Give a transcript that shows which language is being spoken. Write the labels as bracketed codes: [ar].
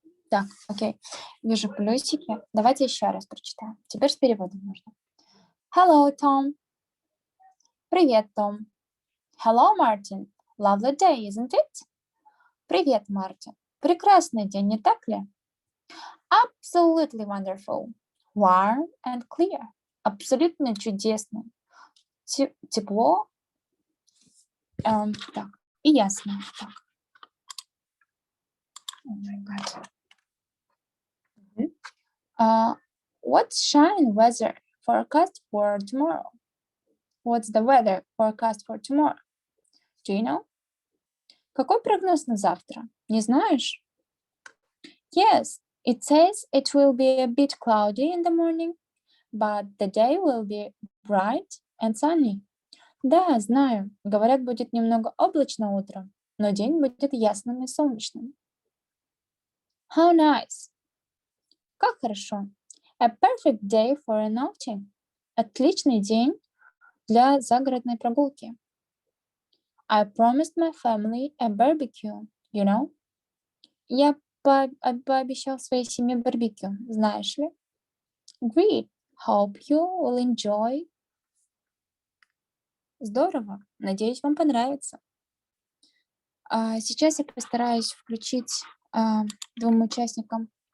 [ru] Так, окей. Вижу плюсики. Давайте еще раз прочитаем. Теперь с переводом можно. [en] Hello, Tom. [ru] Привет, Том. [en] Hello, Martin. Lovely day, isn't it? [ru] Привет, Мартин. Прекрасный день, не так ли? [en] Absolutely wonderful. Warm and clear. [ru] Абсолютно чудесный. тепло, так, и ясно. Так. [en] Oh my God. What's shine weather forecast for tomorrow? What's the weather forecast for tomorrow? Do you know? [ru] Какой прогноз на завтра? Не знаешь? [en] Yes, it says it will be a bit cloudy in the morning, but the day will be bright and sunny. [ru] Да, знаю. Говорят, будет немного облачно утром, но день будет ясным и солнечным. [en] How nice. [ru] Как хорошо. [en] A perfect day for an outing. [ru] Отличный день для загородной прогулки. [en] I promised my family a barbecue, you know? [ru] Я пообещал своей семье барбекю, знаешь ли? [en] Great. Hope you will enjoy. [ru] Здорово. Надеюсь, вам понравится. Сейчас я постараюсь включить двум участникам.